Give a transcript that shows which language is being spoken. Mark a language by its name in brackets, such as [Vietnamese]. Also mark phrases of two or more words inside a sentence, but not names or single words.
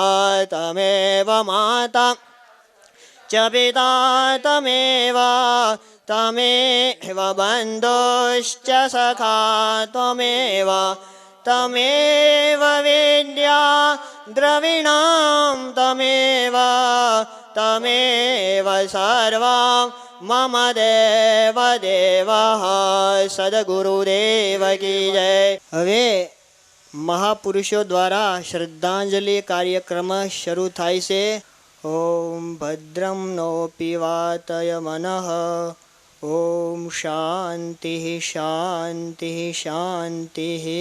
[Sanskrit] तमेव माता च पिता तमेव बन्धुश्च सखा तमेव विद्या द्रविणां तमेव सर्वं मम देवः। [Hindi] सद्गुरुदेव की जय। [Gujarati] હવે મહાપુરુષો દ્વારા શ્રદ્ધાંજલિ કાર્યક્રમ શરૂ થાય છે। [Sanskrit] ઓમ ભદ્રમ નો પીવાતય મનઃ। ઓમ શાંતિ શાંતિ શાંતિ।